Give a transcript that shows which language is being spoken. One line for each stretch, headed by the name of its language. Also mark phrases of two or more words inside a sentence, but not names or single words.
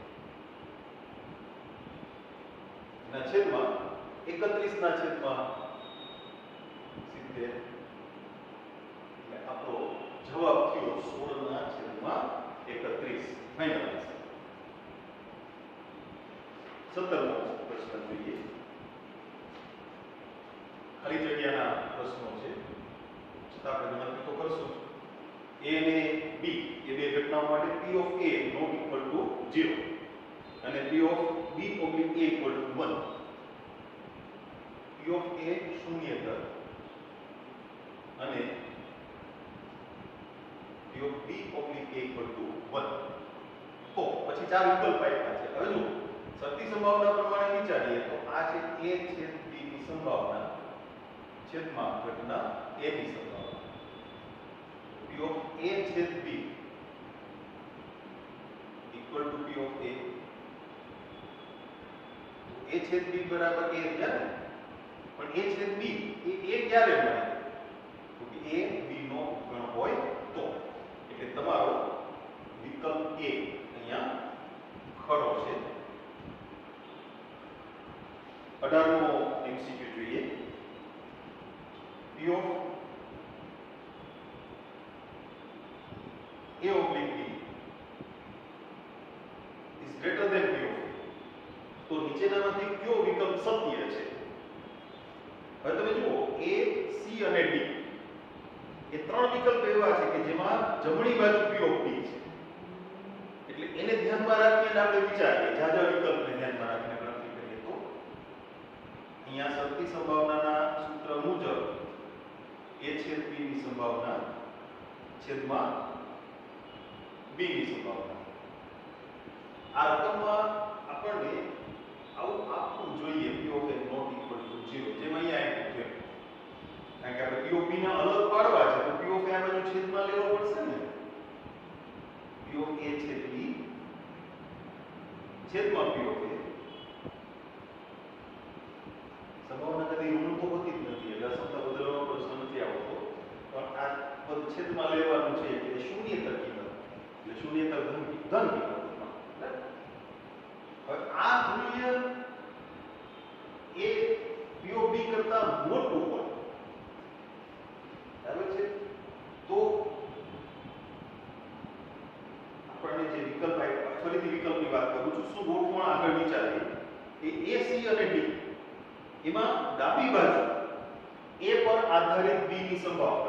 Gujarati: ના છેદમાં 31/70 એટલે આપણો જવાબ થયો 16/31
English: final answer
Gujarati: 17મો પ્રશ્ન જોઈએ ખાલી જગ્યાના પ્રશ્નો છે છતાં આપણે ગણતરી તો કરશું A અને B એ બે ઘટનાઓ માટે
English: P of A not equal to 0
Gujarati: અને
English: P of B oblique A equal to 1 P of A
Gujarati: શૂન્ય દર અને
English: P p of b oblique a equal to 1.
Gujarati: તો પછી ચાર વિકલ્પ આપ્યા છે. હવે જો શરતી સંભાવના પ્રમાણે વિચારીએ તો આ છે a છેદ b ની સંભાવના છેદમાં ઘટના a ની સંભાવના.
English: p of a છેદ b equal to p of a.
Gujarati: a છેદ b બરાબર a થયા ને, પણ a છેદ b એ a ક્યારે મળે? તો કે a b નો ગણ હોય તો. એટલે તમારો વિકલ્પ a અહીંયા ખરો છે. 18મો MCQ જોઈએ.
English: p of a oblique b is greater than p of a.
Gujarati: તો નીચેનામાંથી કયો વિકલ્પ સત્ય છે? હવે તમે જુઓ a c અને d એ ત્રણ વિકલ્પ એવા છે કે જેમાં જમણી બાજુ
English: p of b
Gujarati: છે. એટલે એને ધ્યાનમાં રાખીને આપણે વિચારીએ, જાજા વિકલ્પને ધ્યાનમાં રાખીને ગણતરી કરીએ તો અહીંયા શરતી સંભાવનાના સૂત્ર મુજબ a છેદ b ની સંભાવના છેદમાં b ની સંભાવના. આ રકમમાં આપણને આવું આપવું જોઈએ
English: p of a not equal to 0,
Gujarati: જેમ અહીંયા આપ્યું છે. કારણ કે આપણે
English: p of b
Gujarati: ના અલગ પાડવા છે તો
English: p of a
Gujarati: આ બાજુ છેદમાં લેવો પડશે ને.
English: p of a છેદ b છેદમાં p of a.
Gujarati: સંભાવના કદી ઋણ તો હોતી જ નથી, એટલે અસમતા બદલવાનો પ્રશ્ન નથી આવતો. પણ આ પદ છેદમાં લેવાનું છે એટલે શૂન્યેતર કિંમત, એટલે શૂન્યેતર ધન કિંમતમાં. હવે આ મૂલ્ય એ
English: p of b
Gujarati: કરતા મોટું હોય, બરાબર છે, તો આપણને જે વિકલ્પ આપ્યા, ફરીથી વિકલ્પની વાત કરું છું, શું ગોઠવણ આગળ વિચારીએ એ a c અને d એમાં ડાબી બાજુ a પર આધારિત b ની સંભાવના.